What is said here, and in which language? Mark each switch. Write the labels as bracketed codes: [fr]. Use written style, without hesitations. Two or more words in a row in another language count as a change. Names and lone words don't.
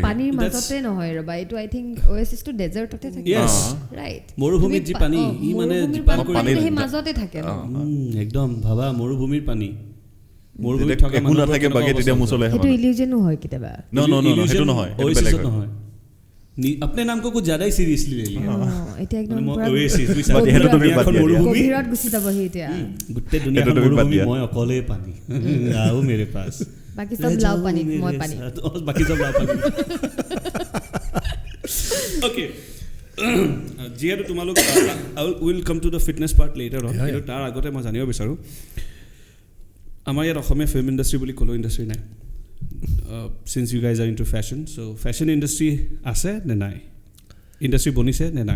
[as] পানীৰ মাজতে নহয় ৰবা এইটো [en] I think [as] অ'এচিছটো ডেজাৰ্টতে থাকে ৰাইট মৰুভূমিত যি পানী ই মানে সেই মাজতে থাকে একদম ভাবা মৰুভূমিৰ পানী মৰুভূমিত থকা মানুহ নাথাকে বাকি তেতিয়া মুছলে সেইটো ইলিউজন হয় কেতিয়াবা সেইটো নহয় অ'এচিছত নহয় [hi] अपने नाम को कुछ ज्यादा ही सीरियसली ले लिया [as] এটা একদম গভীৰত গুচি যাব এতিয়া গোটেই দুনিয়াখন মৰুভূমি মই অকলে পানী [hi] आओ मेरे पास बाकी सब लाओ [as] পানী মই পানী [hi] बाकी सब लाओ [as] পানী ওকে যিহেতু তোমালোক [en] will come to the fitness part later on, [as] কিন্তু তাৰ আগতে মই জানিব বিচাৰোঁ আমাৰ ইয়াত অসমীয়া [en] film industry [as] বুলি ক'লেও ইণ্ডাষ্ট্ৰী নাই, [en] since you guys are into fashion, so fashion industry [as] আছে নে নাই, ইণ্ডাষ্ট্ৰী বনিছে নে নাই?